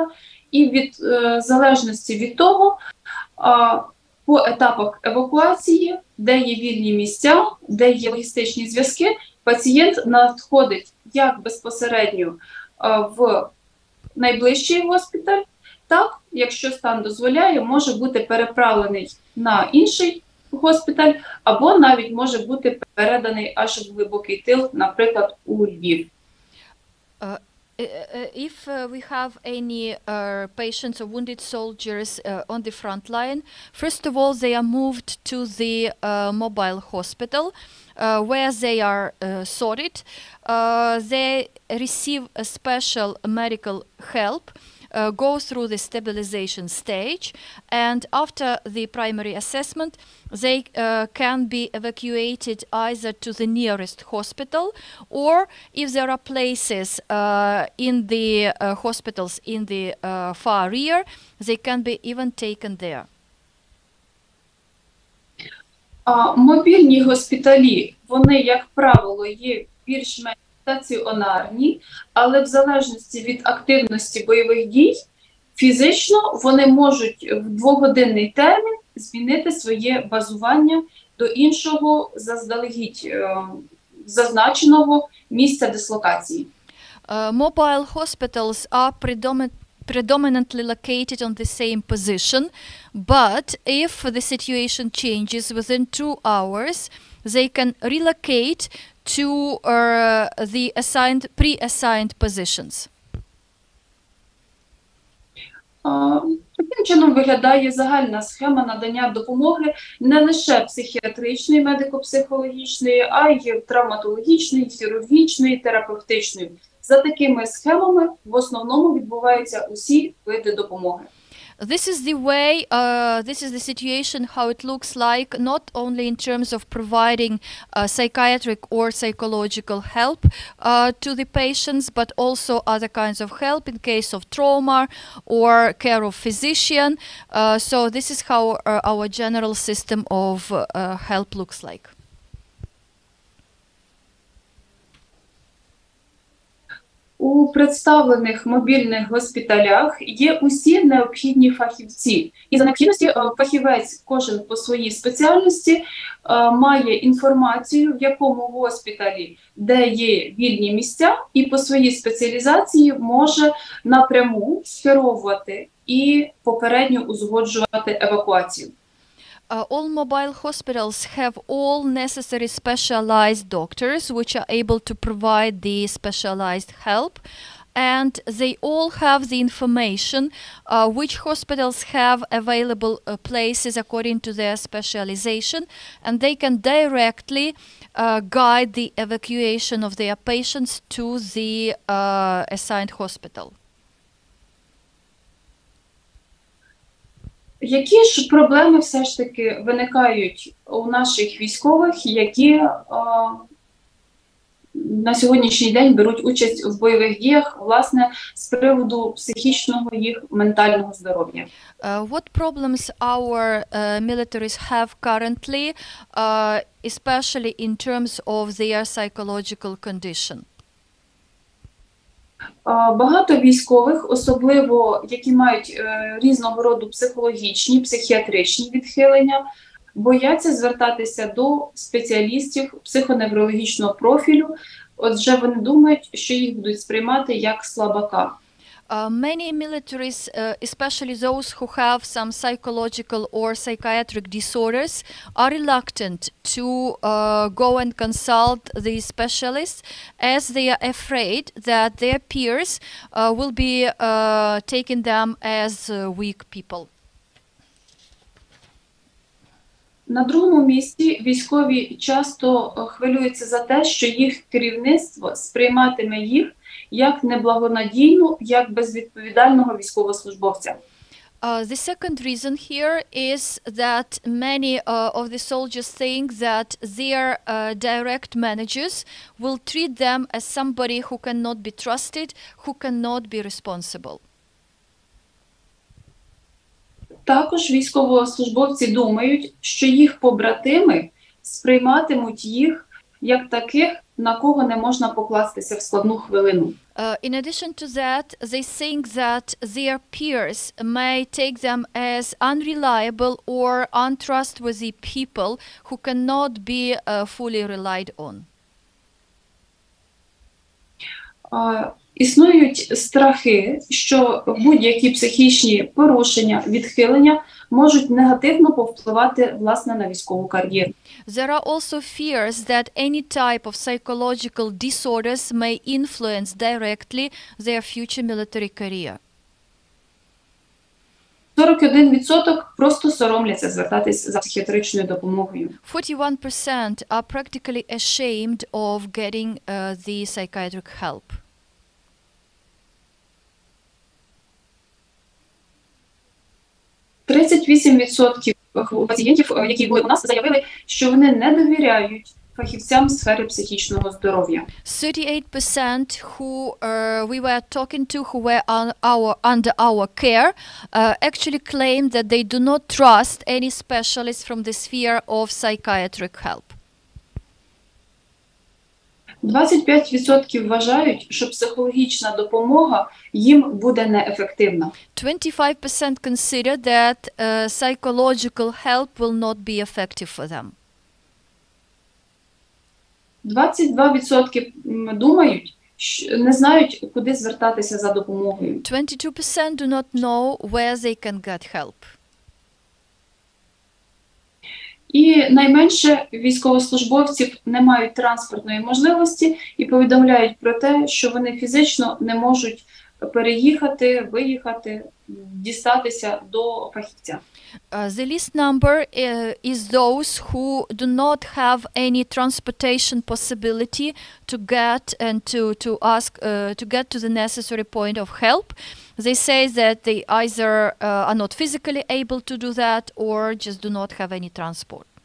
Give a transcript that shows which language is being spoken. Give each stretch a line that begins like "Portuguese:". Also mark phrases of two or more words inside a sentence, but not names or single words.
Ukrainian: І від залежності від того, по етапах евакуації, де є вільні місця, де є логістичні зв'язки, пацієнт надходить як безпосередньо в найближчий госпіталь, так, якщо стан дозволяє, може бути переправлений на інший госпіталь, або навіть може бути переданий аж в глибокий тил, наприклад, у Львів.
English: If we have any patients or wounded soldiers on the front line, first of all, they are moved to the mobile hospital where they are sorted. They receive a special medical help, go through the stabilization stage, and after the primary assessment, they can be evacuated either to the nearest hospital, or if there are places in the hospitals in the far rear, they can be even taken there.
Ukrainian: Мобільні госпіталі, вони, як правило, є більш-менш стаціонарні, але в залежності від активності бойових дій, фізично вони можуть в 2-годинний термін змінити своє базування до іншого заздалегідь зазначеного місця дислокації.
English: Mobile hospitals are predominantly located on the same position, but if the situation changes within 2 hours, they can relocate to the pre-assigned positions.
Ukrainian: Таким чином виглядає загальна схема надання допомоги не лише психіатричної, медико-психологічної, а й травматологічної, хірургічної, терапевтичної. За такими схемами в основному відбуваються усі види допомоги.
English: This is the way, this is the situation, how it looks like, not only in terms of providing psychiatric or psychological help to the patients, but also other kinds of help in case of trauma or care of physician. So this is how our general system of help looks like.
Ukrainian: У представлених мобільних госпіталях є усі необхідні фахівці. І за необхідності фахівець, кожен по своїй спеціальності, має інформацію, в якому госпіталі, де є вільні місця, і по своїй спеціалізації може напряму скеровувати і попередньо узгоджувати евакуацію.
English: All mobile hospitals have all necessary specialized doctors which are able to provide the specialized help, and they all have the information which hospitals have available places according to their specialization, and they can directly guide the evacuation of their patients to the assigned hospital.
Ukrainian: Які ж проблеми все ж таки виникають у наших військових, які на сьогоднішній день беруть участь в бойових діях, власне, з приводу психічного їх ментального здоров'я?
English: What problems our militaries have currently, especially in terms of their psychological condition?
Ukrainian: Багато військових, особливо які мають різного роду психологічні, психіатричні відхилення, бояться звертатися до спеціалістів психоневрологічного профілю, отже вони думають, що їх будуть сприймати як слабака.
English: Many militaries, especially those who have some psychological or psychiatric disorders, are reluctant to go and consult these specialists, as they are afraid that their peers will be taking them as weak people.
Ukrainian: На другому місці військові часто хвилюються за те, що їх керівництво сприйматиме їх як неблагонадійну, як безвідповідального військовослужбовця.
English: The second reason here is that many of the soldiers think that their direct managers will treat them as somebody who cannot be trusted, who cannot be responsible.
Ukrainian: Також військовослужбовці думають, що їх побратими сприйматимуть їх як таких, на кого не можна покластися в складну хвилину.
English: In addition to that, they think that their peers may take them as unreliable or untrustworthy people who cannot be fully relied on.
Ukrainian: Існують страхи, що будь-які психічні порушення, відхилення можуть негативно повпливати, власне, на військову кар'єру.
English: There are also fears that any type of psychological disorders may influence directly their future military career.
Ukrainian: 41% просто соромляться звертатись за психіатричною допомогою.
English: 41% are practically ashamed of getting the psychiatric help.
Ukrainian: 38% пацієнтів, які були у нас, заявили, що вони не довіряють фахівцям з сфери психічного здоров'я.
English: 38% who we were talking to, who were under our care, actually claimed that they do not trust any specialist from the sphere of psychiatric help.
Ukrainian: 25% вважають, що психологічна допомога їм буде неефективна.
English: 25% consider that psychological help will not be effective for them.
Ukrainian: 22% думають, не знають, куди звертатися за допомогою.
English: 22% do not know where they can get help.
Ukrainian: І найменше військовослужбовців не мають транспортної можливості і повідомляють про те, що вони фізично не можуть переїхати, виїхати, дістатися до фахівця.
English: The least number is those who do not have any transportation possibility to get and to ask to get to the necessary point of help. They say that they either are not physically able to do that or just do not have any transport.